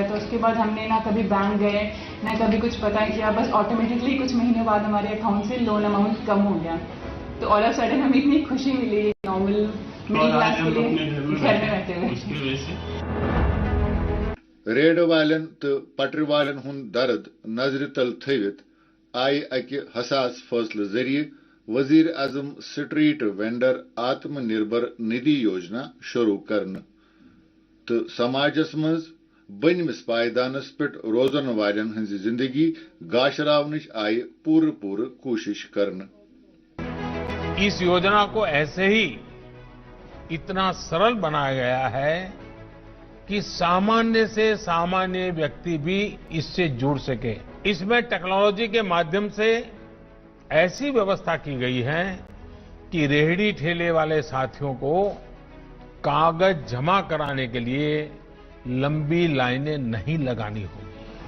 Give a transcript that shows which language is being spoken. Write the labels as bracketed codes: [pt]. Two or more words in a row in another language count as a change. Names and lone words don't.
[hi] तो उसके बाद हमने ना कभी बैंक गए ना कभी कुछ पता किया, बस ऑटोमेटिकली कुछ महीने बाद हमारे अकाउंट से [en] loan amount [hi] कम हो गया। तो [en] all of a sudden [hi] हमें इतनी खुशी मिली [en] normal middle class [hi] के लिए घर में रहते हुए। [ks] रेड वालन तो पटर वालन हुन दर्द नजर तल थवित आई अकि हसास फैसले जरिए वजीर आजम स्ट्रीट वेंडर आत्मनिर्भर निधि योजना शुरू करने तो समाजस मज बनमिस पायदानस पे रोजन वालन हंज जिंदगी गाशरावनिश आई पूर कोशिश करने। [hi] इस योजना को ऐसे ही इतना सरल बनाया गया है कि सामान्य से सामान्य व्यक्ति भी इससे जुड़ सके। इसमें टेक्नोलॉजी के माध्यम से ऐसी व्यवस्था की गई है कि रेहड़ी ठेले वाले साथियों को कागज जमा कराने के लिए लंबी लाइनें नहीं लगानी होगी।